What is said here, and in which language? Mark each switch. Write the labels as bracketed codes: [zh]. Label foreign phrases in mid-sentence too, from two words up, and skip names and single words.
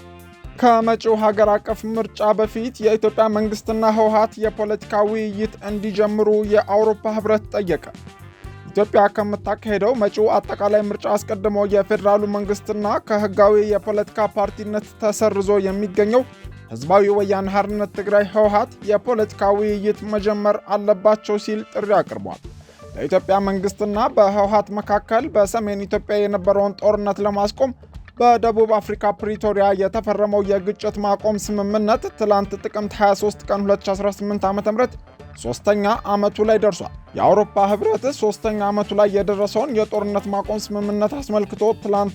[am] ከመጪው ሀገር አቀፍ ምርጫ በፊት የኢትዮጵያ መንግስትና ህወሓት የፖለቲካ ውይይት እንዲጀምሩ የአውሮፓ ህብረት ጠየቀ። ኢትዮጵያ ከምታካሄደው መጪው አጠቃላይ ምርጫ አስቀድሞ የፌዴራሉ መንግስትና ከህጋዊ የፖለቲካ ፓርቲነት ተሰርዞ የሚገኘው ህዝባዊ ወያነ ሓርነት ትግራይ ህወሓት የፖለቲካ ውይይት መጀመር አለባቸው ሲል ጥሪ አቅርቧል። በኢትዮጵያ መንግስትና በህወሓት መካከል በሰሜን ኢትዮጵያ የነበረውን ጦርነት ለማስቆም በደቡብ አፍሪካ ፕሪቶሪያ የተፈረመው የግጭት ማቆም ስምምነት ትላንት ጥቅምት 23 ቀን 2018 ዓ.ም ሶስተኛ ዓመቱ ላይ ደርሷል። የአውሮፓ ህብረት ሶስተኛ ዓመቱ ላይ የደረሰውን የጦርነት ማቆም ስምምነት አስመልክቶ ትላንት